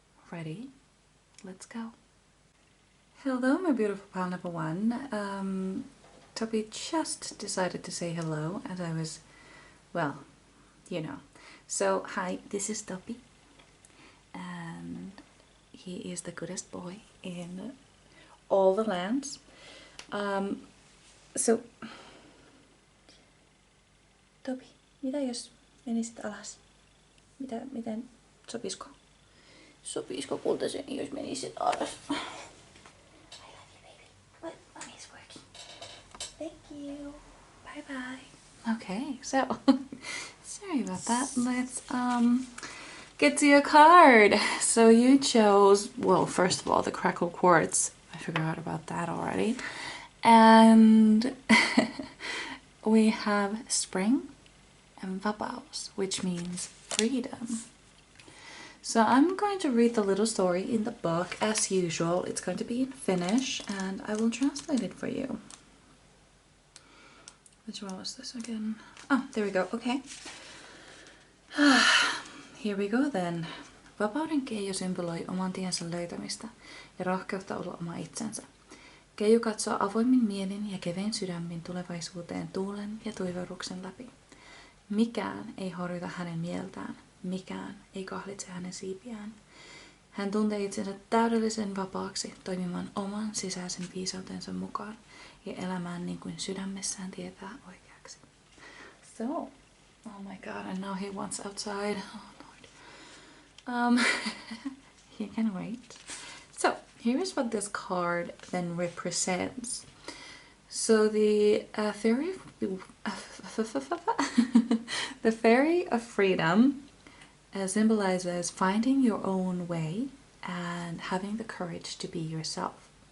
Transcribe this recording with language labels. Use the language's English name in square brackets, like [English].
[English] Ready? Let's go. Hello, my beautiful pal number 1. Toby just decided to say hello, and I was, well, you know. So, hi, this is Toby, and he is the goodest boy in all the lands. [Finnish] So, Tobi, mitä jos menisit alas? Miten, sopisiko? Sopisiko kultaiseni, jos menisit alas? [English] I love you, baby. But mommy's working. Thank you. Bye bye. Okay, so sorry about that. Let's get to your card. So you chose, well, first of all, the crackle quartz. I forgot about that already. And we have spring and vapaus, which means freedom. So I'm going to read the little story in the book as usual. It's going to be in Finnish and I will translate it for you. Which one was this again? Oh, there we go. Okay. Here we go then. [Finnish] Vapauden Keijo symboloi oman tiensä löytämistä ja rohkeutta olla oma itsensä. Keiju katsoo avoimin mielin ja kevein sydämin tulevaisuuteen tuulen ja tuiverruksen läpi. Mikään ei horjuta hänen mieltään, mikään ei kahlitse hänen siipiään. Hän tuntee itsensä täydellisen vapaaksi toimimaan oman sisäisen viisautensa mukaan ja elämään niin kuin sydämessään tietää oikeaksi. [English] So, oh my god, and now he wants outside. Oh Lord. He can wait. So, here's what this card then represents. So the fairy, the fairy of freedom symbolizes finding your own way and having the courage to be yourself.